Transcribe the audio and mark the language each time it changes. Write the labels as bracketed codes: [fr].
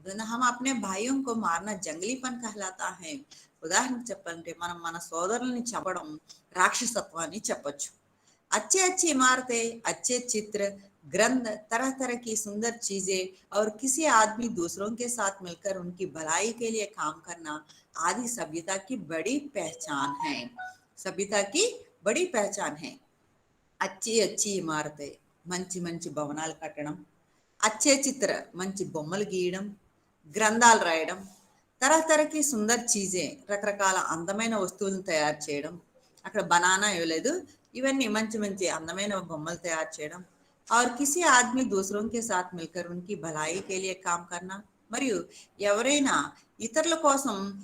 [hi] हम अपने भाइयों को मारना जंगलीपन कहलाता है. [te] ఉదాహరణ చెప్పాలంటే మనం మన సోదరుల్ని చంపడం రాక్షసత్వాన్ని చెప్పొచ్చు. [hi] अच्छे अच्छी इमारतें, अच्छे चित्र, ग्रंथ, तरह तरह की सुंदर चीजें और किसी आदमी दूसरों के साथ मिलकर उनकी भलाई के लिए काम करना आदि सभ्यता की बड़ी पहचान है. सभ्यता की बड़ी पहचान है. अच्छी अच्छी इमारतें [te] మంచి మంచి భవనాలు కట్టడం, [hi] అచ్చే చిత్ర [te] మంచి బొమ్మలు గీయడం, గ్రంథాలు రాయడం, [hi] తరతరకి సుందర్ చీజే [te] రకరకాల అందమైన వస్తువులను తయారు చేయడం, అక్కడ బనానా ఇవ్వలేదు, ఇవన్నీ మంచి మంచి అందమైన బొమ్మలు తయారు చేయడం, [hi] और किसी आदमी दूसरों के साथ मिलकर उनकी भलाई के लिए काम करना, [te] మరియు ఎవరైనా ఇతరుల కోసం